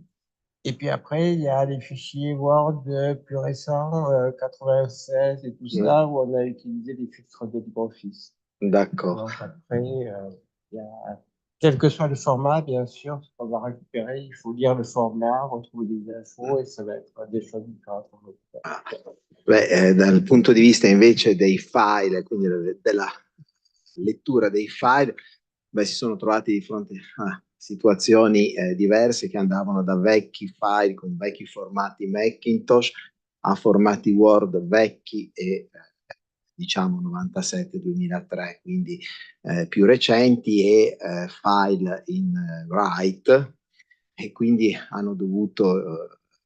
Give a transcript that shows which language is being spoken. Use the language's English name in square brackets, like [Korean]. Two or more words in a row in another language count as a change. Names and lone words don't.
[French] Et puis après, il y a les fichiers Word plus récents, 96 et tout ça, où on a utilisé des filtres de LibreOffice. D'accord. Donc après, il y a, quel que soit le format, bien sûr, ce qu'on va récupérer, il faut lire le format, retrouver des infos, et ça va être des choses différentes. [Italian] Beh, dal punto di vista invece dei file, quindi della lettura dei file, beh, si sono trovati di fronte a situazioni diverse che andavano da vecchi file con vecchi formati Macintosh a formati Word vecchi e diciamo 97-2003, quindi più recenti, e file in write, e quindi hanno dovuto